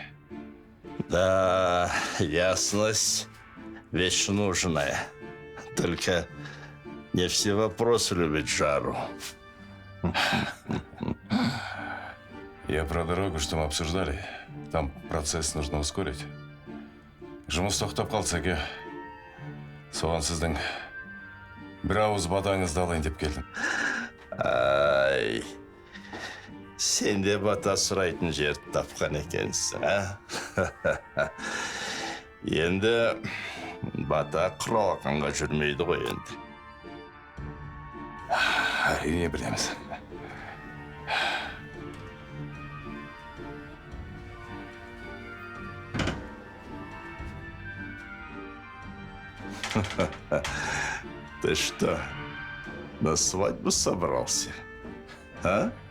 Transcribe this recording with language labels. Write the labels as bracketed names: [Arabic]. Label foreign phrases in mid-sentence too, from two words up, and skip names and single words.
[Russian] Да, ясность – вещь нужная. Только не все вопросы любят жару. Я про дорогу, что мы обсуждали. Там процесс нужно ускорить. [Kazakh] Жұмыс тоқтап қалса ке. Соған сіздің бір ауыз батаңызды алайын деп келдім. Ай, сен де бата сұрайтын жерді тапқан екенсің, а? Енді бата құралақанға жүрмейді ғой енді. Әрине білеміз. [Russian] Ты что, на свадьбу собрался? А?